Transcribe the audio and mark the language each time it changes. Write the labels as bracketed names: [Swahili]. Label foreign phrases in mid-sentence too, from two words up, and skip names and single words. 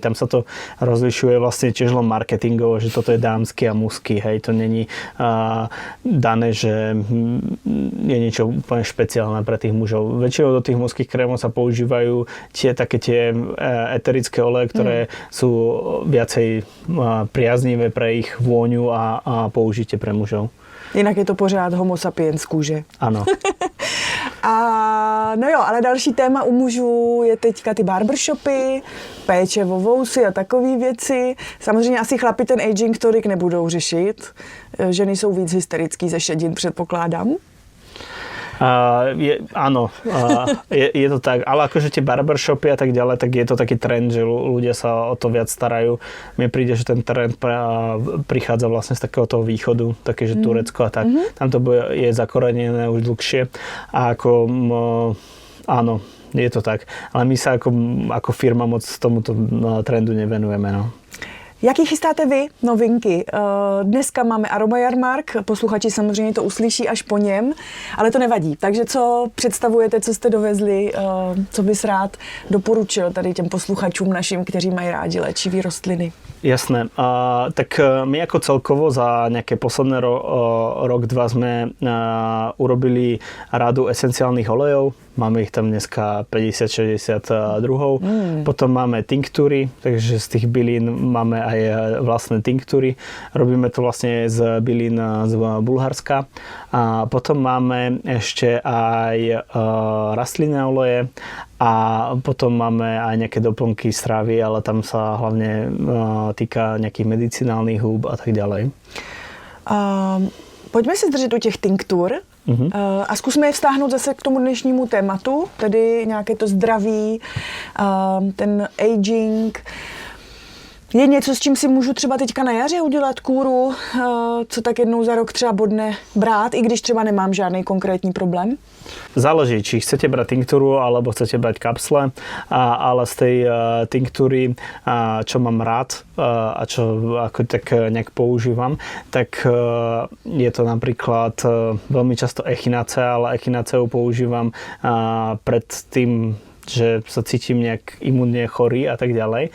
[Slovak] Tam sa to rozlišuje vlastne tiež len marketingovo, že toto je dámsky a mužský, hej, to není dané, že je niečo úplne špeciálne pre tých mužov. Väčšinou do tých mužských krémov sa používajú tie eterické oleje, ktoré sú viacej priaznivé pre ich vôňu a použitie pre mužov. [Czech] Jinak je to pořád homo sapiens kůže. Ano. A no jo, ale další téma u mužů je teďka ty barbershopy, péče o vousy a takové věci. Samozřejmě asi chlapi ten aging tolik nebudou řešit. Ženy jsou víc hysterický ze šedin, předpokládám. [Slovak] Áno, je to tak, ale akože tie barbershopy a tak ďalej, tak je to taký trend, že ľudia sa o to viac starajú. Mne príde, že ten trend prichádza vlastne z takého toho východu, také, že Turecko a tak. Tam to je zakorenené už dlhšie a ako áno, je to tak. Ale my sa ako firma moc tomuto trendu nevenujeme, no. [Czech] Jaký chystáte vy novinky? Dneska máme aromajarmark, posluchači samozřejmě to uslyší až po něm, ale to nevadí. Takže co představujete, co jste dovezli, co bys rád doporučil tady těm posluchačům našim, kteří mají rádi léčivý rostliny? [Slovak] Jasné. Tak my ako celkovo za nejaké posledné rok, dva sme urobili radu esenciálnych olejov. Máme ich tam dneska 50-60 druhov. Potom máme tinktúry, takže z tých bylín máme aj vlastné tinktúry. Robíme to vlastne z bylín z Bulharska. A potom máme ešte aj rastlinné oleje a potom máme aj nejaké doplnky stravy, ale tam sa hlavne týka nejakých medicinálnych húb a tak ďalej. [Czech] Pojďme se držet u těch tinktur a zkusme je vztáhnout zase k tomu dnešnímu tématu, tedy nějaké to zdraví, ten aging. Je něco, s čím si můžu třeba teďka na jaře udělat kůru, co tak jednou za rok třeba bodne brát, i když třeba nemám žádný konkrétní problém? [Slovak] Záleží, či chcete brať tinktúru, alebo chcete brať kapsle, ale z tej tinktúry, čo mám rád a čo ako tak nejak používam, tak je to napríklad veľmi často echinacea, ale echinaceu používam pred tým, že sa cítim nejak imunne chorý a tak ďalej.